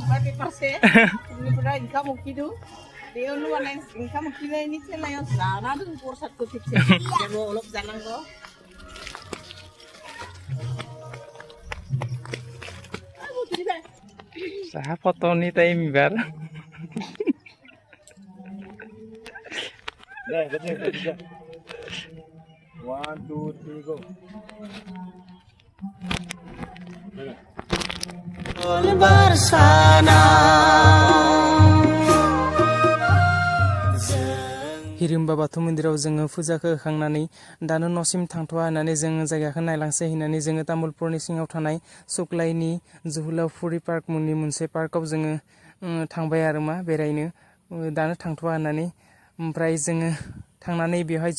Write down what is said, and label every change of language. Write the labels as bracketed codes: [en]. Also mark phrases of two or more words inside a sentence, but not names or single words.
[brx] बेयावनो माने ओंखाम उखैनायनि थेलायाव जाना दं प्रसादखौ थिगसे अलप जानांगौ साहा फट'नि टाइम एबार [en] One, two, three, go. [brx] मंगलबार साना हिरिम्बा बाथौ मन्दिराव जोङो फुजाखौ होखांनानै दानो न'सिम थांथ'वा होननानै जोङो जायगाखौ नायलांसै होननानै जोङो तामुलपुरनि सिङाव थानाय सुक्लायनि जोहोलावफुरि पार्क मुंनि मोनसे पार्कआव जोङो थांबाय आरो मा बेरायनो दानो थांथ'वा होननानै ओमफ्राय जोङो थांनानै बेवहाय